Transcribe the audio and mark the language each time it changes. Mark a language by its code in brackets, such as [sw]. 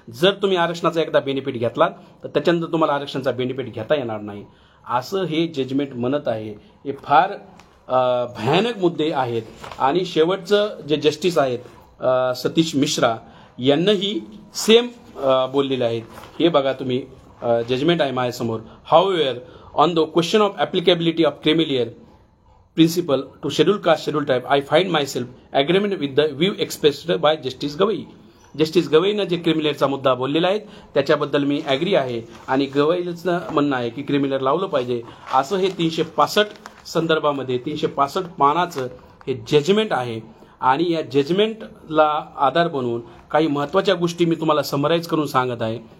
[mr] जर तुम्ही आरक्षणाचा एकदा बेनिफिट घेतलात तर त्याच्यानंतर तुम्हाला आरक्षणाचा बेनिफिट घेता येणार नाही, असं हे जजमेंट म्हणत आहे. हे फार भयानक मुद्दे आहेत. आणि शेवटचं जे जस्टिस आहेत सतीश मिश्रा यांनाही सेम बोललेले आहेत. हे बघा तुम्ही, जजमेंट आहे माझ्यासमोर. [en] However on the question of applicability of creamy layer principle to scheduled caste, scheduled tribe, I find myself agreement with the view expressed by Justice Gavai. [mr] Justice गवईनं जे क्रिमिलेअरचा मुद्दा बोललेला आहे त्याच्याबद्दल मी ॲग्री आहे. आणि गवईचं म्हणणं आहे की क्रिमिलेअर लावलं पाहिजे, असं हे 365 संदर्भामध्ये 365 पानाचं हे जजमेंट आहे. आणि या जजमेंटला आधार बनवून काही महत्त्वाच्या गोष्टी मी तुम्हाला समराईज करून सांगत आहे.